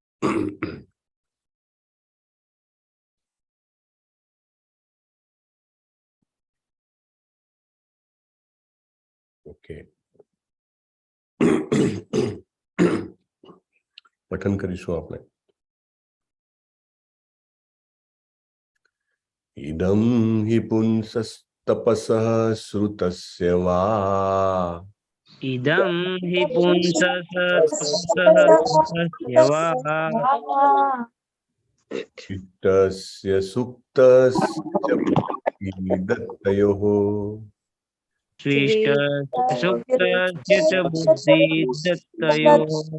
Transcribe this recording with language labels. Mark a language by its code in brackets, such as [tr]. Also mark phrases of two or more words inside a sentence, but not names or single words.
[gu] ઓકે, પઠન કરીશું આપણે. [sa] ઇદં હિ પુંસસ્તપસઃ શ્રુતસ્ય વા इदं हि पुंसस्तपसः वा इष्टस्य सुप्तस्य दत्तयोः सुप्तस्य च बुद्धिदत्तयोः